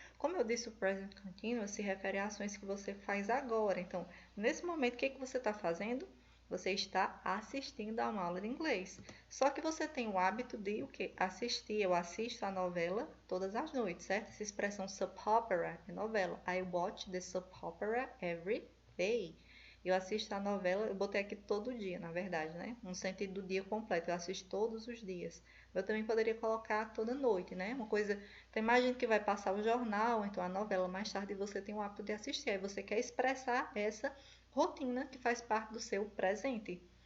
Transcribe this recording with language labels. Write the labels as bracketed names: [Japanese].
[Portuguese] Como eu disse, o Present Continuous se refere a ações que você faz agora. Então, nesse momento, o que você está fazendo? Você está assistindo a uma aula de inglês. Só que você tem o hábito de o quê? Assistir. Eu assisto a novela todas as noites, certo? Essa expressão soap opera é novela. [English] I watch the soap opera every day. [Portuguese] Eu assisto a novela, eu botei aqui todo dia, na verdade, né? No sentido do dia completo. Eu assisto todos os dias. Eu também poderia colocar toda noite, né? Uma coisa. Então, imagine que vai passar o jornal, então a novela mais tarde e você tem o hábito de assistir. Aí você quer expressar essa rotina que faz parte do seu presente.